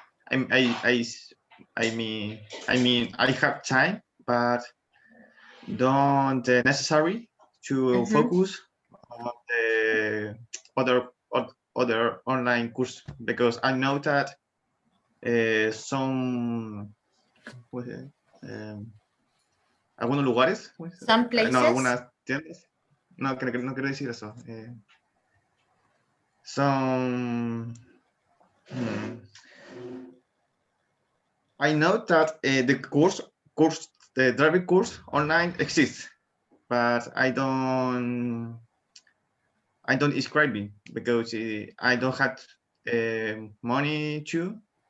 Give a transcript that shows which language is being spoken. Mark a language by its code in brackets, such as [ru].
[en] I mean I have time, but don't necessary to focus on the other online course, because I know that some [es] algunos lugares, [en] Some places. [es] no, algunas tiendas, no quiero decir eso. [en] Some I know that the driving course online exists, but I don't describe it because I don't have money to.